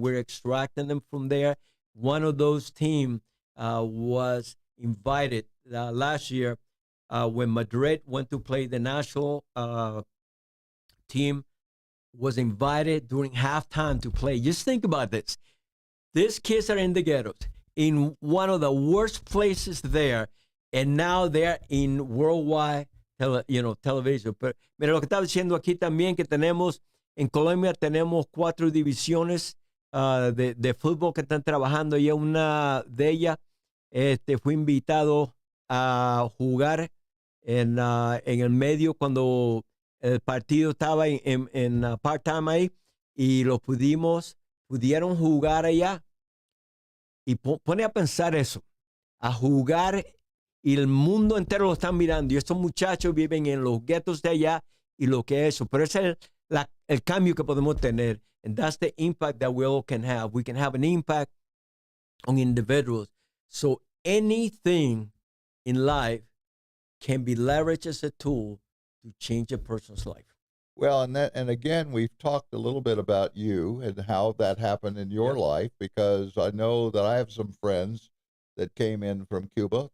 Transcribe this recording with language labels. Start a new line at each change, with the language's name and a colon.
English: We're extracting them from there. One of those teams was invited last year when Madrid went to play the national team, was invited during halftime to play. Just think about this. These kids are in the ghettos, in one of the worst places there, and now they're in worldwide television.
Spanish: Pero mira lo que estaba diciendo aquí también, que en Colombia tenemos 4 divisiones de fútbol que están trabajando, y una de ellas fue invitado a jugar en el medio cuando el partido estaba en part-time ahí, y pudieron jugar allá. Y pone a pensar eso, a jugar, y el mundo entero lo están mirando, y estos muchachos viven en los guetos de allá, y lo que es eso. Pero ese es el cambio que podemos tener,
English: and that's the impact that we all can have. We can have an impact on individuals. So anything in life can be leveraged as a tool to change a person's life. Well, and again, we've talked a little bit about you and how that happened in your life, because I know that I have some friends that came in from Cuba.